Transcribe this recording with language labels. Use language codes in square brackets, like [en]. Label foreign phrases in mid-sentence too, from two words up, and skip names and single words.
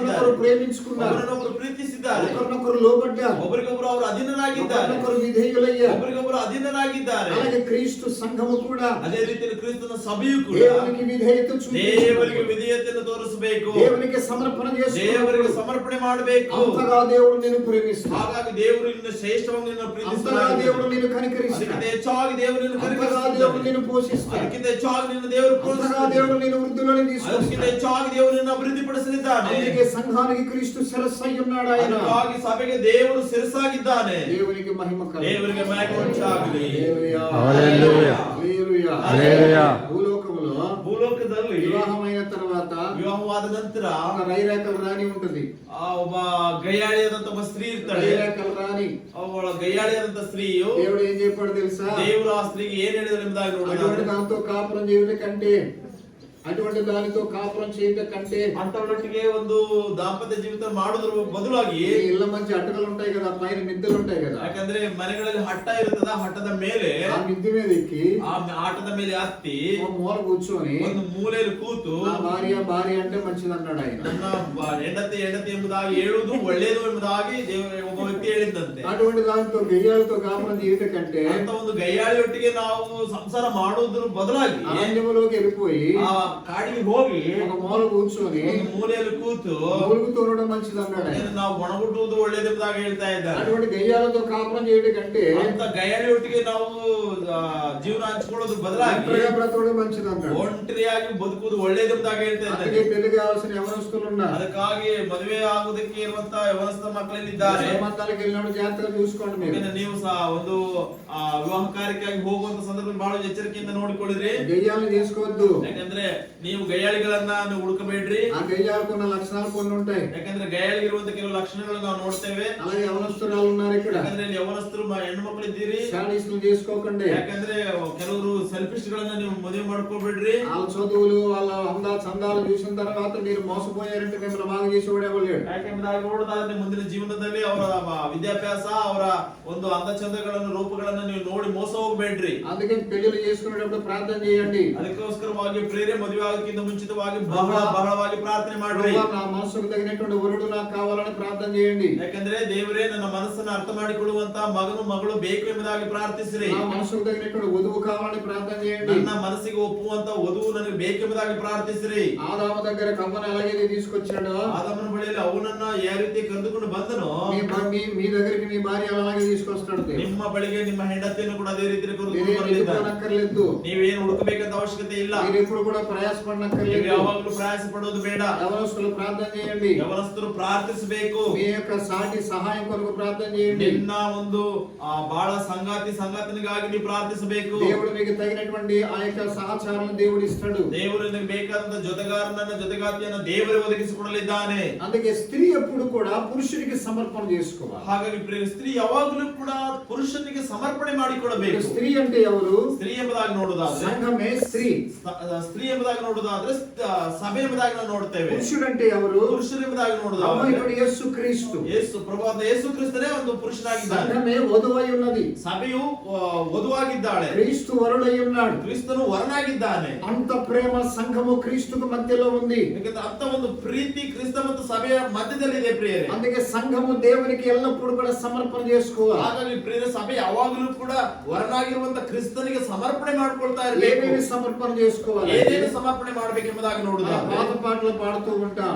[te] ఒకరినొకరు ప్రేమించుకున్నారు. [kn] ಒಬ್ಬರನ್ನೊಬ್ಬರು ಪ್ರೀತಿಸಿದ್ದಾರೆ. [te] ఒకరినొకరు లోబడ్డారు. [kn] ಒಬ್ಬರಿಗೊಬ್ಬರು ಅವರು ಅಧೀನರಾಗಿದ್ದಾರೆ. [te] ఒకరినొకరు విధేయులయ్యారు. [kn] ಒಬ್ಬರಿಗೊಬ್ಬರು ಅಧೀನರಾಗಿದ್ದಾರೆ. [te] అలాగే క్రీస్తు సంఘము కూడా [kn] ಅದೇ ರೀತಿಯಲ್ಲಿ ಕ್ರಿಸ್ತನ ಸಭೆಯು ಕೂಡ [te] దేవునికి విధేయత చూపించింది. [kn] ದೇವರಿಗೆ ವಿಧೇಯತೆಯನ್ನು ತೋರಿಸಬೇಕು, [te] దేవునికి సమర్పణ చేసుకో, [kn] ದೇವರಿಗೆ ಸಮರ್ಪಣೆ ಮಾಡಬೇಕು. [te] అంతగా దేవుడు నిన్ను ప్రేమిస్తాడు, [kn] ಹಾಗಾಗಿ ದೇವರು ನಿನ್ನ ಶ್ರೇಷ್ಠವಾಗಿ ನಿನ್ನ [te] అంతగా [kn] ಪ್ರೀತಿಸುತ್ತಾನೆ, [te] దేవుడు నిన్ను కనికరిస్తాడు, [kn] ಅದಕ್ಕಿಂತ ಹೆಚ್ಚಾಗಿ ದೇವರು ನಿನ್ನ [te] అంతగా దేవుడు [kn] ಕನಿಕರಿಸುತ್ತಾನೆ, [te] నిన్ను పోషిస్తాడు, [kn] ಅದಕ್ಕಿಂತ ಹೆಚ್ಚಾಗಿ ನಿನ್ನ ದೇವರು [te] అంతగా [kn] ಪ್ರೋತ್ಸಾಹಿಸುತ್ತಾನೆ, [te] దేవుడు నిన్ను వృద్ధిలోకి [kn] ಅದಕ್ಕಿಂತ [te] తీసుకొస్తాడు. [kn] ಹೆಚ್ಚಾಗಿ ದೇವರು ನಿನ್ನ ಅಭಿವೃದ್ಧಿಪಡಿಸಲಿದ್ದಾನೆ. [te] అందుకే సంఘానికి క్రీస్తు శిరస్సు అయి ఉన్నాడు. ఆయన [kn] ಅದಕ್ಕಾಗಿ ಸಭೆಗೆ ದೇವರು ಶಿರಸಾಗಿದ್ದಾನೆ. [te] దేవునికి మహిమ కలుగును. [kn] ದೇವರಿಗೆ ಮಹಿಮೆ ಉಂಟಾಗಲಿ. [te] హల్లెలూయా. హల్లెలూయా. హల్లెలూయా. హల్లెలూయా. భూలోకములో [kn] ಭೂಲೋಕದಲ್ಲಿ [te] వివాహమైన తర్వాత [kn] ವಿವಾಹವಾದ ನಂತರ [te] ఒక రైరేకల రాణి ఉంటది. [kn] ಒಬ್ಬ ಗಯ್ಯಾಳಿಯಾದಂತ ಒಬ್ಬ ಸ್ತ್ರೀ ಇರ್ತಾಳೆ. [te] రైరేకల రాణి [kn] ಅವಳ ಗಯ್ಯಾಳಿಯಾದಂತ ಸ್ತ್ರೀಯು [te] దేవుడు ఏం చెప్పాడు తెలుసా? [kn] ದೇವರು ಆ ಸ್ತ್ರೀಗೆ ಏನ್ ಹೇಳಿದ್ರು ಎಂಬುದಾಗಿ [te] అటువంటి [kn] ನೋಡೋಣ. [te] దాంతో కాపురం చేయడం కంటే, అటువంటి దానితో కాపురం చేయడం కంటే, [kn] ಅಂತವರೊಟ್ಟಿಗೆ ಒಂದು ದಾಂಪತ್ಯ ಜೀವಿತ ಮಾಡೋದ್ರ ಬದಲಾಗಿ, [te] ఈ ఇళ్ళ మధ్య అట్టకలు ఉంటాయి కదా, పైన మిద్దెలు ఉంటాయి కదా, [kn] ಯಾಕಂದ್ರೆ ಮನೆಗಳಲ್ಲಿ ಹಟ್ಟ ಇರ್ತದ, ಹಟ್ಟದ ಮೇಲೆ [te] ఆ మిద్దె మీద ఎక్కి [kn] ಆ ಆಟದ ಮೇಲೆ ಹತ್ತಿ [te] ఒక మూల కూర్చొని [kn] ಒಂದು ಮೂಲೆಯಲ್ಲಿ ಕೂತು [te] నా భార్య భార్య అంటే మంచిది అన్నాడు ఆయన. [kn] ನನ್ನ ಹೆಂಡತಿ ಎಂಬುದಾಗಿ ಹೇಳುವುದು ಒಳ್ಳೆಯದು ಎಂಬುದಾಗಿ ಒಬ್ಬ ವ್ಯಕ್ತಿ ಹೇಳಿದ್ದಂತೆ. [te] అటువంటి దాంతో గయ్యాలతో కాపురం చేయడం కంటే [kn] ಅಂತ ಒಂದು ಗಯ್ಯಾಳಿಯೊಟ್ಟಿಗೆ ನಾವು ಸಂಸಾರ ಮಾಡುವುದ್ರ ಬದಲಾಗಿ [te] అరణ్యములోకి వెళ్ళిపోయి [kn] ಆ ಕಾಡಿಗೆ ಹೋಗಿ [te] ఒక మూల కూర్చొని [kn] ಒಂದು ಮೂಲೆಯಲ್ಲಿ ಕೂತು [te] మూలుగు తోరడం మంచిది అన్నాడు ఆయన. [kn] ನಾವು ಒಣಗುಟ್ಟುವುದು ಒಳ್ಳೆಯದೆಂಬುದಾಗಿ ಹೇಳ್ತಾ ಇದ್ದಾರೆ. [te] అటువంటి గయ్యాలతో కాపురం చేయడం కంటే [kn] ಅಂತ ಗಯ್ಯಾಳಿಯೊಟ್ಟಿಗೆ ನಾವು ಜೀವನ ಹಂಚಿಕೊಳ್ಳೋದು ಬದಲಾಗಿ [te] ఒంటరిగా బ్రతకడం మంచిది అన్నాడు. [kn] ಒಂಟರಿಯಾಗಿ ಬದುಕುವುದು ಒಳ್ಳೆಯದೆಂಬುದಾಗಿ ಹೇಳ್ತಾ [te] అందుకే [kn] ಇದ್ದಾರೆ. [te] పెళ్లి కావాల్సిన యవనస్తులు ఉన్నారు. [kn] ಅದಕ್ಕಾಗಿ ಮದುವೆ ಆಗುವುದಕ್ಕೆ ಇರುವಂತ ವ್ಯವಸ್ಥೆ ಮಕ್ಕಳಲ್ಲಿದ್ದಾರೆ. [te] సంబంధాలకు వెళ్ళినప్పుడు జాగ్రత్తగా చూసుకోండి మీరు. [kn] ಯಾಕಂದ್ರೆ ನೀವು ಸಹ ಒಂದು ವಿವಾಹ ಕಾರ್ಯಕ್ಕಾಗಿ ಹೋಗುವಂತ ಸಂದರ್ಭದಲ್ಲಿ ಬಹಳ ಎಚ್ಚರಿಕೆಯಿಂದ ನೋಡಿಕೊಳ್ಳಿದ್ರಿ. [te] గయ్యాలను చేసుకోవద్దు. [kn] ಯಾಕಂದ್ರೆ ನೀವು ಗಯ್ಯಾಳಿಗಳನ್ನ ನೀವು ಹುಡುಕಬೇಡ್ರಿ. [te] ఆ గయ్యాలకున్న లక్షణాలు కొన్ని ఉంటాయి. [kn] ಯಾಕಂದ್ರೆ ಗಯ್ಯಾಳಿಗಿರುವಂತ ಕೆಲವು ಲಕ್ಷಣಗಳನ್ನು ನಾವು ನೋಡ್ತೇವೆ. [te] అలాగే యవనస్తురాలు ఉన్నారు ఇక్కడ. [kn] ಯಾಕಂದ್ರೆ ಇಲ್ಲಿ ಯವನಸ್ಥರು ಹೆಣ್ಣು ಮಕ್ಕಳು ಇದ್ದೀರಿ. [te] శాడిస్టులు చేసుకోకండి. [kn] ಯಾಕಂದ್ರೆ ಕೆಲವರು ಸೆಲ್ಫಿಶ್ ಗಳನ್ನ ನೀವು ಮದುವೆ ಮಾಡ್ಕೋಬೇಡ್ರಿ. [te] వాళ్ళ చదువులు వాళ్ళ అందా చందాలు చూసిన తర్వాత మీరు మోసపోయారంటే మిమ్మల్ని బాగా చేసేవాడు ఎవరు లేడు. [kn] ಯಾಕೆಂಬುದಾಗಿ ನೋಡೋದಾದ್ರೆ ಮುಂದಿನ ಜೀವನದಲ್ಲಿ ಅವರ ವಿದ್ಯಾಭ್ಯಾಸ, ಅವರ ಒಂದು ಅಂದಚಂದಗಳನ್ನು, ರೂಪಗಳನ್ನು ನೀವು ನೋಡಿ ಮೋಸ ಹೋಗ್ಬೇಡ್ರಿ. [te] అందుకే పెళ్లిళ్ళు చేసుకునేటప్పుడు ప్రార్థన చేయండి. [kn] ಅದಕ್ಕೋಸ್ಕರವಾಗಿ ಪ್ರೇರೆ ಮದುವೆ ಆಗೋಕ್ಕಿಂತ ಮುಂಚಿತವಾಗಿ ಬಹಳವಾಗಿ ಪ್ರಾರ್ಥನೆ ಮಾಡ್ರಿ. [te] ప్రభువా, నా మనసుకు తగినటువంటి వరుడు నాకు కావాలని ప్రార్థన చేయండి. [kn] ಯಾಕಂದ್ರೆ ದೇವರೇ ನನ್ನ ಮನಸ್ಸನ್ನು ಅರ್ಥ ಮಾಡಿಕೊಳ್ಳುವಂತ ಮಗನು ಮಗಳು ಬೇಕು ಎಂಬುದಾಗಿ ಪ್ರಾರ್ಥಿಸಿರಿ. [te] నా మనసుకు తగినటువంటి వధువు కావాలని ప్రార్థన చేయండి. [kn] ನನ್ನ ಮನಸ್ಸಿಗೆ ಒಪ್ಪುವಂತ ವಧುವು ನನಗೆ ಬೇಕೆಂಬುದಾಗಿ ಪ್ರಾರ್ಥಿಸಿರಿ. [te] ఆదాము దగ్గర కవ్వను ఎలాగైతే తీసుకొచ్చాడో, [kn] ಆದಮನ ಬಳಿಯಲ್ಲಿ ಅವನನ್ನ ಯಾವ ರೀತಿ ಕರೆದುಕೊಂಡು ಬಂದನೋ, [te] మీ దగ్గరికి మీ భార్య అలాగే తీసుకొస్తాడు దేవుడు. [kn] ನಿಮ್ಮ ಬಳಿಗೆ ನಿಮ್ಮ ಹೆಂಡತಿಯನ್ನು ಕೂಡ ಅದೇ ರೀತಿ ಕರೆದುಕೊಂಡು [te] మీరేం [kn] ಬಂದಿದ್ದಾನೆ. [te] ఎదుర్కోనక్కర్లేదు. [kn] ನೀವೇನು ಹುಡುಕಬೇಕಂತ ಅವಶ್ಯಕತೆ ಇಲ್ಲ. [te] మీరు ఎప్పుడు కూడా [kn] ನೀವು [te] ప్రయాసపడనక్కర్లేదు. [kn] ಯಾವಾಗಲೂ ಪ್ರಯಾಸ ಪಡೋದು ಬೇಡ. [te] యవనస్తులు ప్రార్థన చేయండి. [kn] ಯವನಸ್ಥರು ಪ್ರಾರ್ಥಿಸಬೇಕು. [te] మీ యొక్క సాటి సహాయం కొరకు ప్రార్థన చేయండి. [kn] ನಿನ್ನ ಒಂದು ಬಾಳ ಸಂಗಾತಿನಿಗಾಗಿ ನೀವು ಪ್ರಾರ್ಥಿಸಬೇಕು. [te] దేవుడు మీకు తగినటువంటి ఆ యొక్క సహచారాన్ని దేవుడు ఇస్తాడు. [kn] ದೇವರು ನಿನಗೆ ಬೇಕಾದಂತ ಜೊತೆಗಾತಿಯನ್ನ ದೇವರೇ ಒದಗಿಸಿಕೊಡಲಿದ್ದಾನೆ. [te] అందుకే స్త్రీ ఎప్పుడు కూడా పురుషునికి సమర్పణ చేసుకోవాలి. [kn] ಹಾಗಾಗಿ ಸ್ತ್ರೀ ಯಾವಾಗಲೂ ಕೂಡ ಪುರುಷನಿಗೆ ಸಮರ್ಪಣೆ ಮಾಡಿಕೊಳ್ಳಬೇಕು. [te] స్త్రీ అంటే ఎవరు? [kn] ಸ್ತ್ರೀ ಎಂಬುದಾಗಿ ನೋಡುವುದಾದ್ರೆ [te] సంఘమే స్త్రీ. [kn] ಸ್ತ್ರೀ ಎಂಬುದಾಗಿ ನೋಡುವುದಾದ್ರೆ ಸಭೆ ಎಂಬುದಾಗಿ ನಾವು ನೋಡ್ತೇವೆ. [te] పురుషుడు అంటే ఎవరు? [kn] ಪುರುಷರು ಎಂಬುದಾಗಿ ನೋಡುವುದಾದ್ರೆ [te] ప్రభువైన యేసు క్రీస్తు. [kn] ಪ್ರಭುವಾದ ಯೇಸು ಕ್ರಿಸ್ತನೇ ಒಂದು ಪುರುಷನಾಗಿದ್ದಾನೆ. [te] సంఘమే వధువై ఉన్నది. [kn] ಸಭೆಯು ವಧುವಾಗಿದ್ದಾಳೆ. [te] క్రీస్తు వరుడై ఉన్నాడు. [kn] ಕ್ರಿಸ್ತನು ವರನಾಗಿದ್ದಾನೆ. [te] అంత ప్రేమ సంఘము క్రీస్తుకు మధ్యలో ఉంది. [kn] ಯಾಕಂದ್ರೆ ಅಂತ ಒಂದು ಪ್ರೀತಿ ಕ್ರಿಸ್ತ ಮತ್ತು ಸಭೆಯ ಮಧ್ಯದಲ್ಲಿದೆ ಪ್ರಿಯರೇ. [te] అందుకే సంఘము దేవునికి ఎల్లప్పుడూ కూడా సమర్పణ చేసుకోవాలి. [kn] ಹಾಗಾಗಿ ಪ್ರಿಯರೇ, ಸಭೆ ಯಾವಾಗಲೂ ಕೂಡ ವರನಾಗಿರುವಂತ ಕ್ರಿಸ್ತನಿಗೆ ಸಮರ್ಪಣೆ ಮಾಡ್ಕೊಳ್ತಾ ಇರಬೇಕು. [te] ఏమేమి సమర్పణ చేసుకోవాలి? [kn] ಏನೇನು ಸಮರ್ಪಣೆ ಮಾಡ್ಬೇಕೆಂಬುದಾಗಿ ನೋಡುವುದಾದ್ರೆ [te] పాత పాటలు పాడుతూ ఉంటాం.